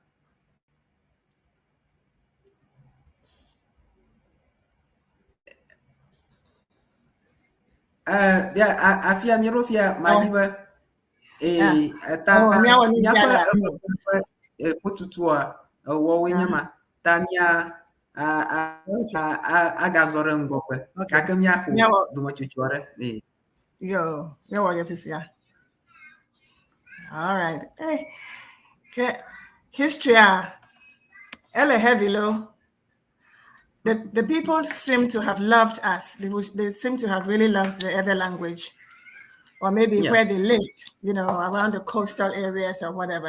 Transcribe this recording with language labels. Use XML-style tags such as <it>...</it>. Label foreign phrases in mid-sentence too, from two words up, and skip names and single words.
<ee>Afia míeɖo fia madi be eta míaƒe ƒotutua wɔwoe nye ma ta mía agazɔ ɖe ŋgɔgbe gake míaƒo dometsotso aɖe. Yo, míawɔ ɖe fifia.</ee> <en>All right.</en> <ee>Okay. History ele heavy lo.</ee> <en>the people seem to have loved us. They seem to have really loved the Ewe language, or maybe where they lived, around the coastal areas or whatever.</en>